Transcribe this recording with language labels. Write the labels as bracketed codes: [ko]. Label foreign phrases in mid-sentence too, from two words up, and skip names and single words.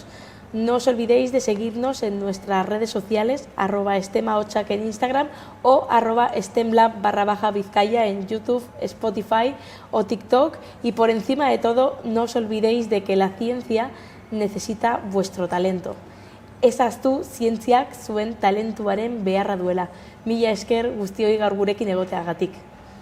[es] No os olvidéis de seguirnos en nuestras redes sociales, @estema8 en Instagram o @stemlab_Vizcaya en YouTube, Spotify o TikTok. Y por encima de todo, no os olvidéis de que la ciencia necesita vuestro talento. [eu] Ezaztu zientziak zuen talentuaren beharra duela. Mila esker guztioi gaur gurekin egoteagatik.